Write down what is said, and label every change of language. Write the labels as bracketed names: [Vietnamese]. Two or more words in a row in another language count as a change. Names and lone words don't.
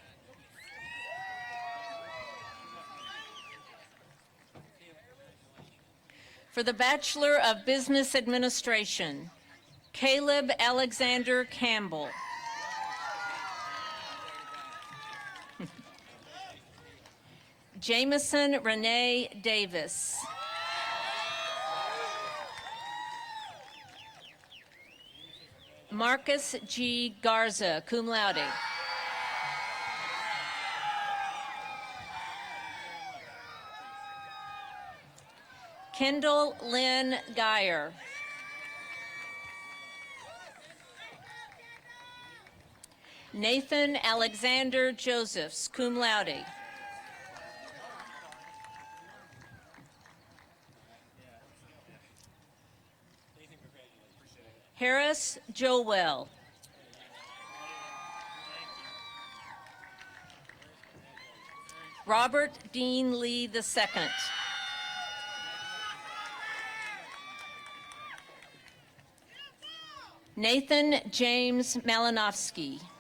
[English] For the Bachelor of Business Administration, Caleb Alexander Campbell. Jameson Renee Davis. Marcus G. Garza, [Latin] cum laude. [English] Kendall Lynn Geyer. Nathan Alexander Josephs, [Latin] cum laude. [English] Harris Joel. Robert Dean Lee II. Nathan James Malinowski.